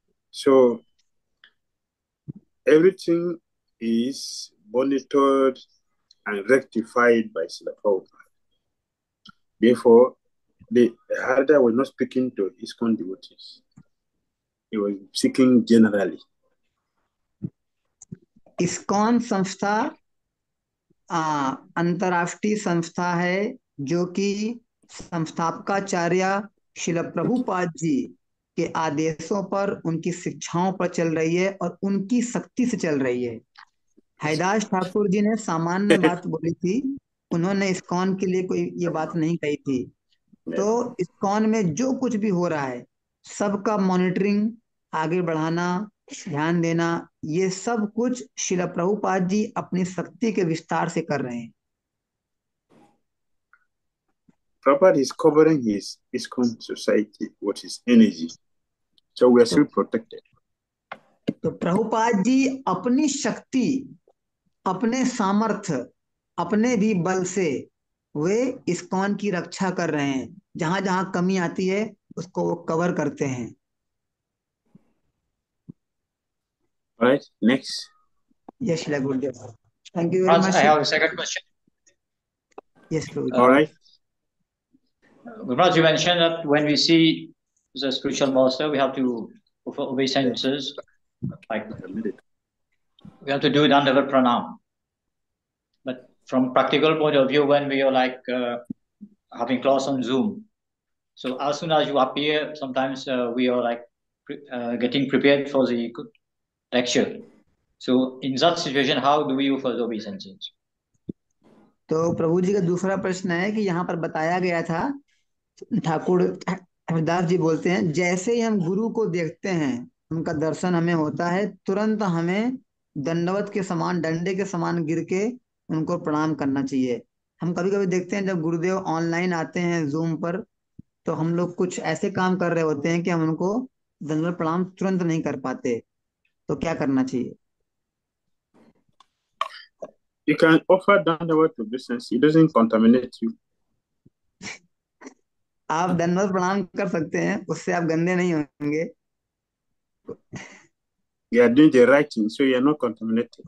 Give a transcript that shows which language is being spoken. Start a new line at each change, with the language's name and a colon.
English: So everything is monitored and rectified by Srila Prabhupada. Therefore, the Harada was not speaking to ISKCON devotees. He was speaking generally.
Hindi: ISKCON संस्था अंतर्राष्ट्रीय संस्था है जो कि संस्थापकाचार्य श्रील प्रभुपाद जी के आदेशों पर, उनकी शिक्षाओं पर चल रही है और उनकी शक्ति से चल रही है। हरिदास ठाकुर जी ने सामान्य बात बोली थी, उन्होंने इस्कॉन के लिए कोई ये बात नहीं कही थी। तो इस्कॉन में जो कुछ भी हो रहा है सबका मॉनिटरिंग, आगे बढ़ाना, ध्यान देना, ये सब कुछ श्रील प्रभुपाद जी अपनी शक्ति के विस्तार से कर रहे हैं।
English: Prabhupada is covering his ISKCON society with his energy, so we are still protected.
Hindi: तो प्रभुपाद जी अपनी शक्ति, अपने सामर्थ्य, अपने भी बल से वे इस्कॉन की रक्षा कर रहे हैं। जहां जहां कमी आती है उसको वो कवर करते हैं।
English: All right, next. Yes, Shila Gurudev. Thank you very much. I have a second question. Yes, Prabhuji. All right. Guruji, you mentioned that when we see the spiritual master, we have to offer obeisances. Like we have to do Dandava Pranam. But from practical point of view, when we are like having class on Zoom, so as soon as you appear, sometimes we are like getting prepared for the lecture. So in that situation, how do we offer the obeisances?
Hindi: तो प्रभु जी का दूसरा प्रश्न है कि यहाँ पर बताया गया था, ठाकुर हरिदास जी बोलते हैं, जैसे ही हम गुरु को देखते हैं, उनका दर्शन हमें होता है, तुरंत हमें दंडवत के समान, डंडे के समान गिर के उनको प्रणाम करना चाहिए। हम कभी कभी देखते हैं जब गुरुदेव ऑनलाइन आते हैं जूम पर, तो हम लोग कुछ ऐसे काम कर रहे होते हैं कि हम उनको दंडवत प्रणाम तुरंत नहीं कर पाते। तो क्या करना चाहिए?
English: You can offer Dandava to business. It doesn't contaminate you.
Hindi: आप दंडवत प्रणाम कर सकते हैं, उससे आप गंदे नहीं होंगे।
English: You are doing the right thing, so you are not contaminated.